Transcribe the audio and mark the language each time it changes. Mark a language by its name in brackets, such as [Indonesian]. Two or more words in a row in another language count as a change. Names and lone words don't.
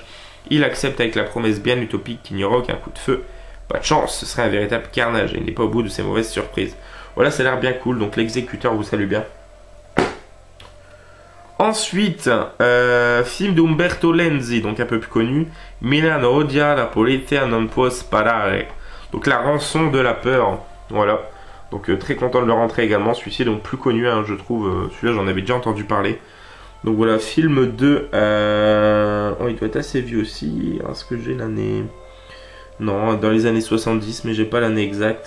[French] Il accepte avec la promesse bien utopique qu'il n'y aura aucun coup de feu. Pas de chance, ce serait un véritable carnage et il n'est pas au bout de ses mauvaises surprises. Voilà, ça a l'air bien cool, donc l'exécuteur vous salue bien. Ensuite, film d'Umberto Lenzi, donc un peu plus connu, Milano odia la polizia non può sparare. Donc la rançon de la peur, voilà. Donc très content de le rentrer également, celui-ci donc plus connu, hein, je trouve, celui-là j'en avais déjà entendu parler. Donc voilà, film de... Oh, il doit être assez vieux aussi, est-ce que j'ai l'année... Non, dans les années 70, mais j'ai pas l'année exacte.